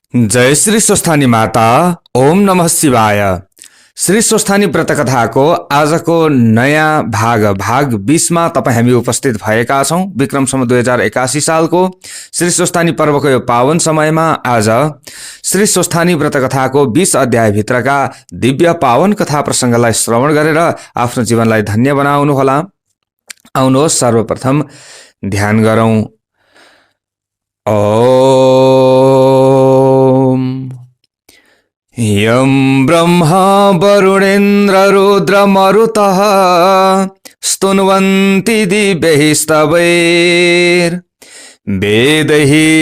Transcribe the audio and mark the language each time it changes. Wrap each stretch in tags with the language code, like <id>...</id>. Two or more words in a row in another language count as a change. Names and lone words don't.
<ne>जय श्री स्वस्थानी माता।</ne> <sa>ओम नमः शिवाय।</sa> <ne>श्री स्वस्थानी व्रतकथाको आजको नयाँ भाग 20 मा तपाईँ हामी उपस्थित भएका छौँ। विक्रम सम्वत 2081 सालको श्री स्वस्थानी पर्वको यो पावन समयमा आज श्री स्वस्थानी व्रतकथाको 20 अध्यायभित्रका दिव्य पावन कथा प्रसङ्गलाई श्रवण गरेर आफ्नो जीवनलाई धन्य बनाउनुहोला। आउनुहोस् सर्वप्रथम ध्यान गरौँ।</ne> <sa>ओम यं ब्रह्मा वरुणेन्द्र रुद्र मरुतः स्तुन्वन्ति दिव्यैः स्तवैर् वेदैः</sa>